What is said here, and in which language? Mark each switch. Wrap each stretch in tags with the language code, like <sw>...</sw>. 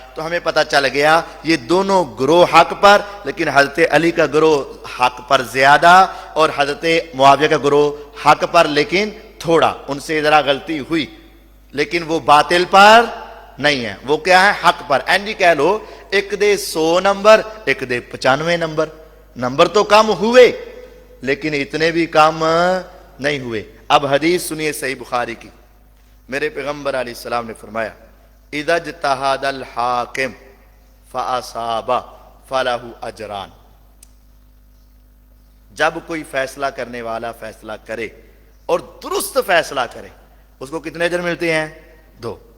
<ur>تو ہمیں پتہ چل گیا یہ دونوں گروہ حق پر, لیکن حضرت علی کا گروہ حق پر زیادہ اور حضرت معاویہ کا گروہ حق پر لیکن تھوڑا. ان سے ذرا غلطی ہوئی لیکن وہ باطل پر نہیں ہے, وہ کیا ہے, حق پر.</ur> <pa>جی کہہ لو ایک دے 100 نمبر, ایک دے 95 نمبر.</pa> <ur>نمبر تو کم ہوئے لیکن اتنے بھی کم نہیں ہوئے. اب حدیث سنیے صحیح بخاری کی. میرے پیغمبر علیہ السلام نے فرمایا</ur> <ar>اذا اجتہد الحاکم فاصاب فلہ اجران.</ar> <ur>جب کوئی فیصلہ کرنے والا فیصلہ کرے اور درست فیصلہ کرے اس کو کتنے اجر ملتے ہیں, 2.</ur>